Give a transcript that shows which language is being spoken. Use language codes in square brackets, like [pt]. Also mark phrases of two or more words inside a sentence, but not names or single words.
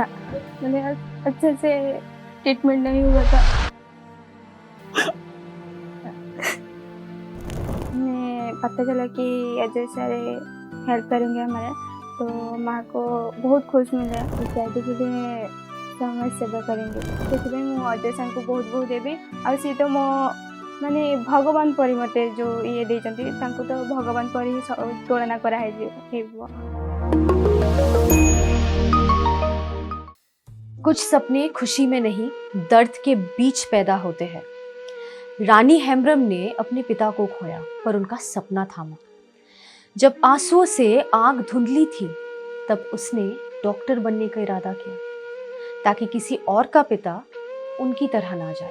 [hi] अच्छे से ट्रीटमेंट नहीं हुआ था। हमें पता चला कि अजय सर हेल्प करेंगे हमारा, तो माँ को बहुत खुश मिला। इत्यादि के लिए समाज सेवा करेंगे, [or] ସେଥିପାଇଁ ମୁଁ ଅଜୟ ସାର୍ଙ୍କୁ ବହୁତ ବହୁତ ଦେବି। ଆଉ ସିଏ ତ ମୋ ମାନେ ଭଗବାନ ପରି ମୋତେ ଯେଉଁ ଇଏ ଦେଇଛନ୍ତି, ତାଙ୍କୁ ତ ଭଗବାନ ପରି ହିଁ ତୁଳନା କରାହେଇଯିବ। [hi] कुछ सपने खुशी में नहीं, दर्द के बीच पैदा होते हैं। रानी हेम्ब्रम ने अपने पिता को खोया, पर उनका सपना थामा। जब आंसुओं से आंख धुंधली थी, तब उसने डॉक्टर बनने का इरादा किया, ताकि किसी और का पिता उनकी तरह ना जाए।